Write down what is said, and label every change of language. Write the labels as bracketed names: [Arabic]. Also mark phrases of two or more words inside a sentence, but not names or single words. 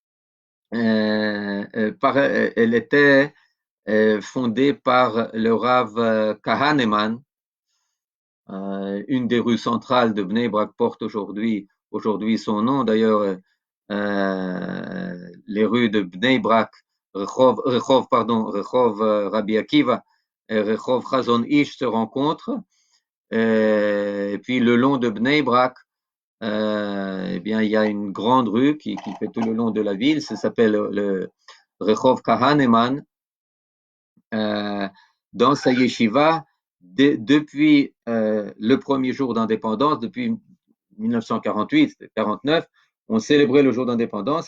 [French] Elle était fondée par le Rav Kahaneman, une des rues centrales de Bnei Brak porte aujourd'hui son nom. D'ailleurs, les rues de Bnei Brak, Rehov Rabbi Akiva et Rehov Chazon Ish se rencontrent. Et puis le long de Bnei Brak, eh bien, il y a une grande rue qui fait tout le long de la ville. Ça s'appelle le Rehov Kahaneman. Dans sa yeshiva, depuis le premier jour d'indépendance, depuis 1948-49, on célébrait le jour d'indépendance.